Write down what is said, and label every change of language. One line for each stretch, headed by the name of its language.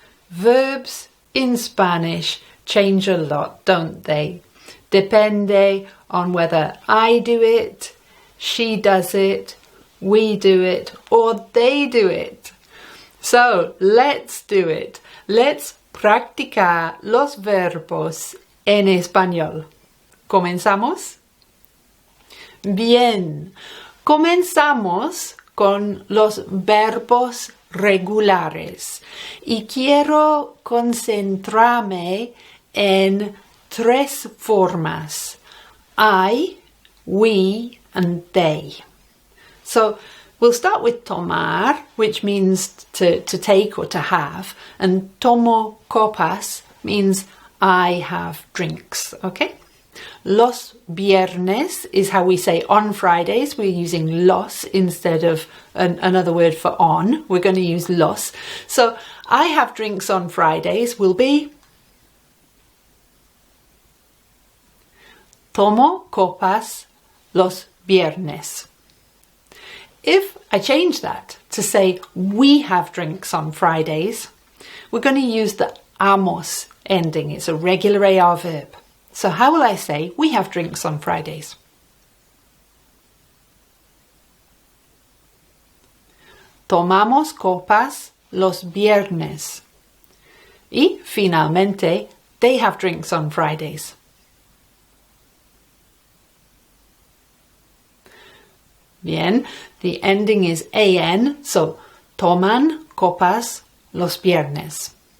English: Verbs in Spanish change a lot, don't they? Depende on whether I do it, she does it, we do it, or they do it. So let's do it. Let's
Spanish: practicar los verbos en español. ¿Comenzamos? Bien, comenzamos con los verbos regulares y quiero concentrarme en tres formas:
English: I, we, and they. So we'll start with tomar, which means to take or to have, and
Spanish: tomo copas
English: means I have drinks, okay?
Spanish: Los viernes
English: is how we say on Fridays. We're using los instead of another word for on. We're going to use los. So I have drinks on Fridays will be
Spanish: tomo copas los viernes.
English: If I change that to say we have drinks on Fridays, we're going to use the amos ending. It's a regular AR verb. So how will I say we have drinks on Fridays?
Spanish: Tomamos copas los viernes. Y finalmente,
English: they have drinks on Fridays. Bien, the ending is an, so
Spanish: toman copas los viernes.